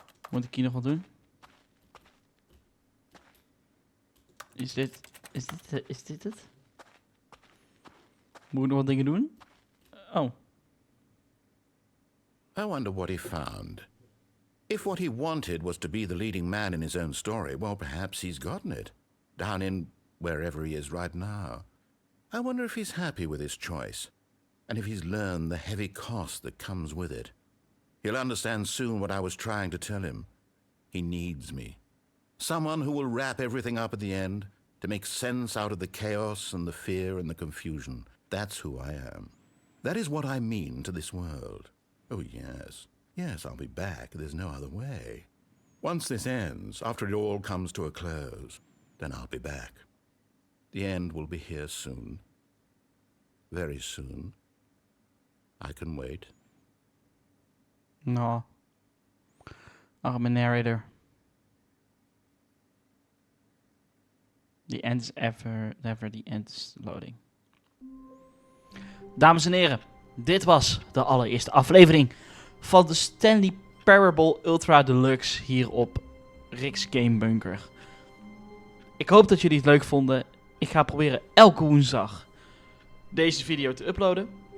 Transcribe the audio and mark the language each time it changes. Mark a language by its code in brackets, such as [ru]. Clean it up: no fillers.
[nl] Moet ik hier nog wat doen? Is dit het? Moet ik nog wat dingen doen? Oh. [en] I wonder what he found. If what he wanted was to be the leading man in his own story, well, perhaps he's gotten it. Down in wherever he is right now. I wonder if he's happy with his choice, and if he's learned the heavy cost that comes with it. He'll understand soon what I was trying to tell him. He needs me. Someone who will wrap everything up at the end, to make sense out of the chaos and the fear and the confusion. That's who I am. That is what I mean to this world. Oh, yes. Yes, I'll be back. There's no other way. Once this ends, after it all comes to a close, then I'll be back. The end will be here soon. Very soon. I can wait. [nl] No. Arme narrator. [en] The end is ever the end is loading. [nl] Dames en heren, dit was de allereerste aflevering van de Stanley Parable Ultra Deluxe hier op Rick's Gamebunker. Ik hoop dat jullie het leuk vonden. Ik ga proberen elke woensdag deze video te uploaden.